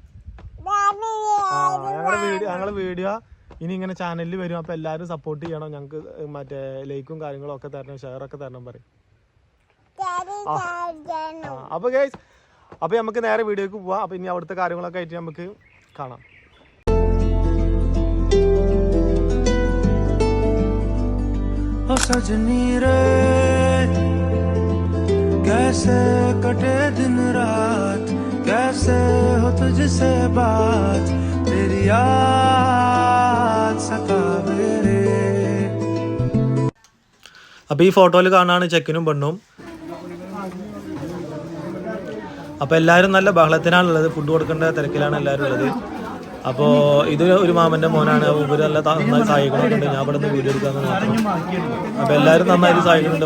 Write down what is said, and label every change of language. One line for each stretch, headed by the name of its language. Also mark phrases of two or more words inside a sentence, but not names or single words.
Malayalam: ഞങ്ങളുടെ വീഡിയോ ഇനി ഇങ്ങനെ ചാനലിൽ വരും. അപ്പൊ എല്ലാവരും സപ്പോർട്ട് ചെയ്യണം. ഞങ്ങക്ക് മറ്റേ ലൈക്കും കാര്യങ്ങളും ഒക്കെ തരണം, ഷെയർ ഒക്കെ തരണം പറയും. അപ്പൊ ഗൈസ്, അപ്പൊ നമുക്ക് നേരെ വീഡിയോക്ക് പോവാം. അപ്പൊ ഇനി അവിടുത്തെ കാര്യങ്ങളൊക്കെ ആയിട്ട് നമുക്ക് കാണാം.
Hindi: कैसे कटे दिन रात, कैसे हो तुझसे बात, तेरी याद सतावे रे.
Malayalam: അപ്പോൾ ഈ ഫോട്ടോയിൽ കാണാണ് ചെക്കനും പെണ്ണും. അപ്പോൾ എല്ലാവരും നല്ല ബഹളത്തിനാണുള്ളത്. ഫുഡ് കൊടുക്കേണ്ട തിരക്കിലാണ് എല്ലാവരും ഉള്ളത്. അപ്പോൾ ഇത് ഒരു മാമൻ്റെ മോനാണ്. ഇവര് നല്ല നന്നായി സഹായിക്കണമുണ്ട്. ഞാൻ ഇവിടെ നിന്ന് വീഡിയോ എടുക്കാമെന്ന് മാത്രം. അപ്പോൾ എല്ലാവരും നന്നായിട്ട് സഹായിക്കുന്നുണ്ട്.